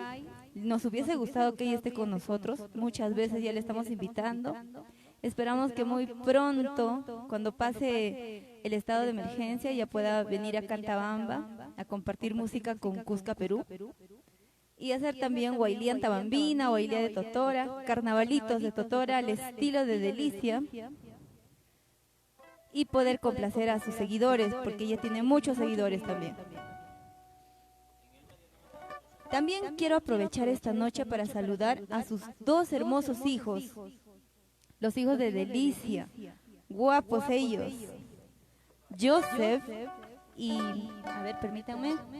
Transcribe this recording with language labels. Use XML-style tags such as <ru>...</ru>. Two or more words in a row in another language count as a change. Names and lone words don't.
<es>Nos hubiese gustado que ella esté con nosotros, muchas veces ya le estamos invitando. Esperamos que muy pronto, cuando pase el estado de emergencia, ya pueda venir a Antabamba a compartir música con Cusca Perú y hacer también guailía antabambina, guailía de Totora, carnavalitos de Totora al estilo de Delicia y poder complacer a sus seguidores, porque ella tiene muchos seguidores también. También quiero aprovechar esta noche para saludar a sus dos hermosos hijos, los hijos de Delicia, guapos ellos, Joseph y, a ver, permítanme.</es>